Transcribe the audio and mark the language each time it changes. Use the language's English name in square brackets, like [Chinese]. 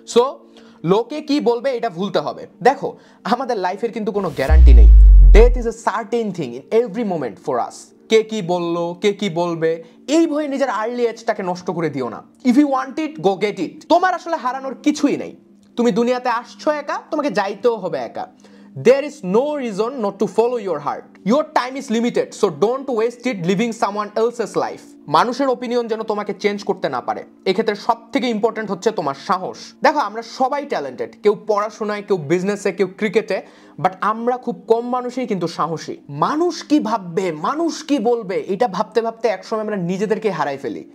[Bangla] So লোকে কি বলবে এটা ভুলতে হবে। দেখো, আমাদের লাইফের কিন্তু কোনো গ্যারান্টি নেই। [English] Death is a certain thing in every moment for us. [Bangla] কে কি বললো, কে কি বলবে, এই ভয়ে নিজের আর্লি এজটাকে নষ্ট করে দিও না। [English] If you want it, go get it. [Bangla] তোমার আসলে হারানোর কিছুই নেই। তুমি দুনিয়াতে আসছো একা, তোমাকে যাইতেও হবে একা। [English] There is no reason not to follow your heart. Your time is limited, so don't waste it living someone else's life. [Bangla] মানুষের অপিনিয়ন যেন তোমাকে চেঞ্জ করতে না পারে। এক্ষেত্রে সব থেকে ইম্পর্টেন্ট হচ্ছে তোমার সাহস। দেখো, আমরা সবাই ট্যালেন্টেড, কেউ পড়াশোনায়, কেউ বিজনেসে, কেউ ক্রিকেটে, বাট আমরা খুব কম মানুষই কিন্তু সাহসী। মানুষ কি ভাববে, মানুষ কি বলবে, এটা ভাবতে ভাবতে একসময় আমরা নিজেদেরকে হারাই ফেলি।